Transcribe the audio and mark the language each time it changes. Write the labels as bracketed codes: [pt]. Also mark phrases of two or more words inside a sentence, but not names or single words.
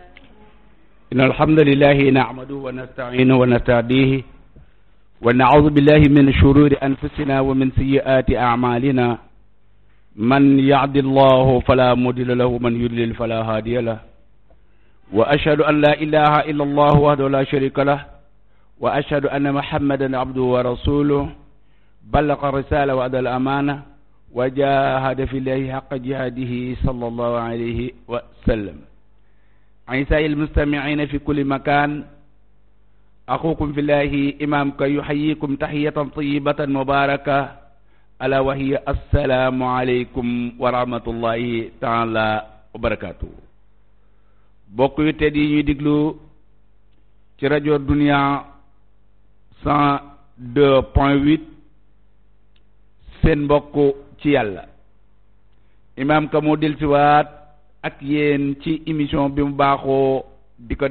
[ar] إن الحمد لله نحمده ونستعينه ونستهديه ونعوذ بالله من شرور أنفسنا ومن سيئات أعمالنا من يهد الله فلا مضل له ومن يضلل فلا هادي له وأشهد أن لا إله إلا الله وحده لا شريك له وأشهد أن محمدا عبده ورسوله بلغ الرسالة وأدى الأمانة وجاهد في الله حق جهاده صلى الله عليه وسلم. أعزائي المستمعين في كل مكان، أخوكم في الله إمامك يحييكم تحية طيبة مباركة ألا وهي السلام عليكم ورحمة الله تعالى وبركاته. [wo] bokk yu tedd yi ñuy diglu ci rajo Dunia 102.8 seen mbokk ci yàlla imaam ka moo dellusiwaat ak yéen ci émission bi mu baaxoo di ko